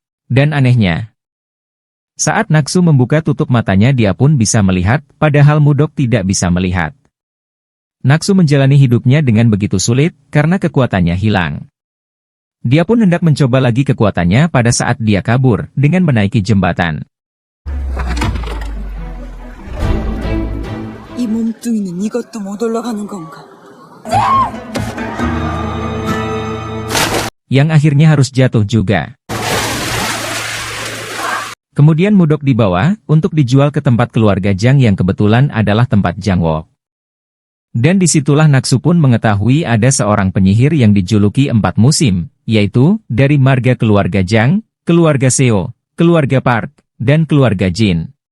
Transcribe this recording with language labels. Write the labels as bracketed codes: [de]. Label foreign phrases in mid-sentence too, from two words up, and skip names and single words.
[id] Dan anehnya, saat Naksu membuka tutup matanya dia pun bisa melihat, padahal Mudok tidak bisa melihat. Naksu menjalani hidupnya dengan begitu sulit, karena kekuatannya hilang. Dia pun hendak mencoba lagi kekuatannya pada saat dia kabur, dengan menaiki jembatan. [ko] 이 몸뚱이는 이것도 못 올라가는 건가? [id] Yang akhirnya harus jatuh juga. Kemudian Mudok dibawa, untuk dijual ke tempat keluarga Jang yang kebetulan adalah tempat Jang Wok. Dan disitulah Naksu pun mengetahui ada seorang penyihir yang dijuluki 4 musim, yaitu, dari marga keluarga Jang, keluarga Seo, keluarga Park, dan keluarga Jin.